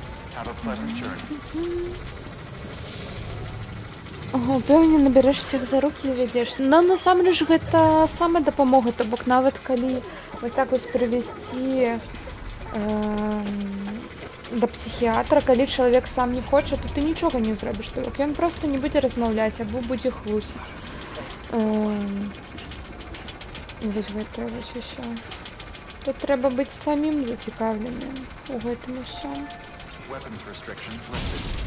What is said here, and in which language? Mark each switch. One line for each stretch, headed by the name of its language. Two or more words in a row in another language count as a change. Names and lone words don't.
English: Have a pleasant journey.
Belarusian: Пэўне набярэш всех за рукі і вядзеш. Но насамрэч гэта сама дапамога, то бок нават калі вось так вось прывесці да псіхіатра, калі чалавек сам не хоча, то ты нічога не зробіш, то бок ён проста не будзе размаўляць або будзе хлусіць. І вось гэта вось усё. Тут трэба быць самім зацікаўленым у гэтым усё.
English: Weapons restrictions lifted.